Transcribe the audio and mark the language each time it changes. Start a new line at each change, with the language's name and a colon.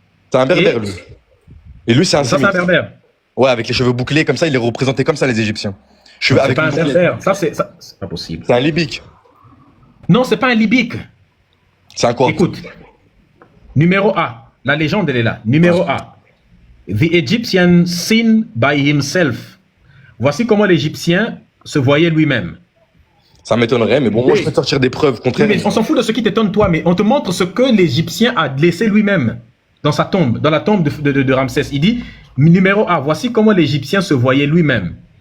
French: C'est un Berbère lui. Et lui c'est un Ça c'est un Berbère. Ouais, avec les cheveux bouclés comme ça, il est représenté comme ça les Égyptiens. C'est pas un Berbère, ça c'est pas possible. C'est un Libyque. Non, c'est pas un Libyque. C'est un quoi? Écoute, numéro A, la légende elle est là. Numéro A,
English: The Egyptian seen by himself.
French: Voici comment l'Égyptien se voyait lui-même. Ça m'étonnerait, mais bon, moi je peux te sortir des preuves contraires. Mais on s'en fout de ce qui t'étonne toi, mais on te montre ce que l'Égyptien a laissé lui-même dans sa tombe, dans la tombe de Ramsès. Il dit, numéro A, voici comment l'Égyptien se voyait lui-même.